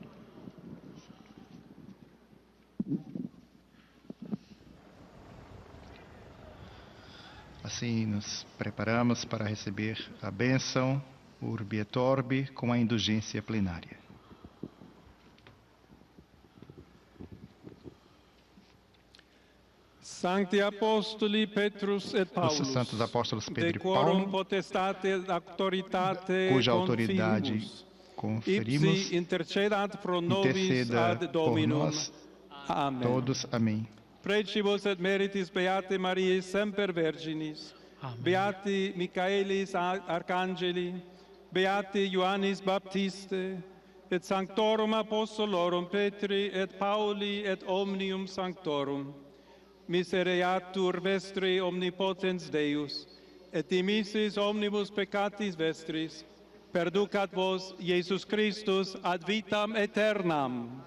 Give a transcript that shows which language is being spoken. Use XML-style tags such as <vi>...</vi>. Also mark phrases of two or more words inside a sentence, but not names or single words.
<pt>Assim nos preparamos para receber a bênção</pt> <la>Urbi et Orbi</la> <pt>com a indulgência plenária.</pt> <la>Sancti Apostoli Petrus et Paulus,</la> <pt>Os santos apóstolos Pedro e</pt> <la>decorum</la> <pt>Paulo,</pt> <la>potestate autoritate</la> <pt>cuja autoridade conferimos,</pt> <la>ipsi intercedat pro nobis</la> <pt>interceda</pt> <la>ad</la> <pt>por</pt> <la>Dominum.</la> <pt>nós</pt> <la>Amen.</la> <pt>todos. Amém.</pt> <la>Precibus et meritis Beate Mariae semper Virginis, Amen. Beati Michaelis Arcangeli, Beati Ioannis Baptiste, et Sanctorum Apostolorum Petri et Pauli et omnium Sanctorum, misereatur vestri omnipotens Deus, et dimissis omnibus peccatis vestris, perducat vos Iesus Christus ad vitam aeternam.</la>